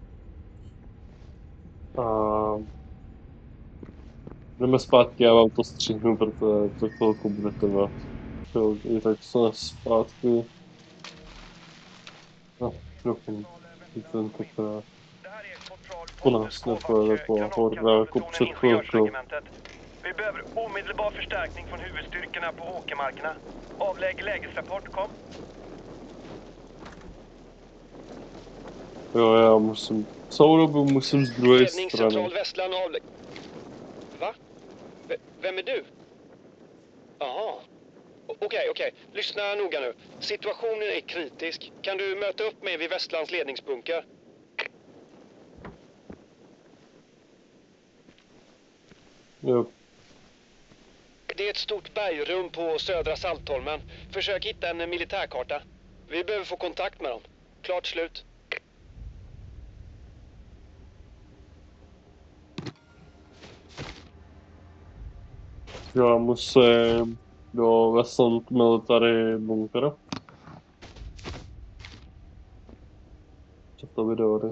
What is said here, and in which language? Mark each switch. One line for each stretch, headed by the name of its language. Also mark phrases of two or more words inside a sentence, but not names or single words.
Czech: A jdeme zpátky, já vám to střihnu, protože to chvilku bude trvat. I tak jsme zpátky. Doufám, že tentokrát po nás nepojede taková horda jako před chvilkou.
Swedish: Vi behöver omedelbar förstärkning från huvudstyrkorna på åkermarkerna. Avlägg lägesrapport, kom.
Czech: Jo, já musím, celou dobu musím z druhé strany.
Swedish: Ledningscentral Västland avlägg. Va? Vem är du? Jaha. Okej. Lyssna noga nu. Situationen är kritisk. Kan du möta upp mig vid Västlands ledningsbunker? Jo. Det är ett stort bergrum på södra Saltholmen. Försök hitta en militärkarta. Vi behöver få kontakt med dem. Klart slut.
Czech: Já musím do Westland Military Bunkera. Co to video jde?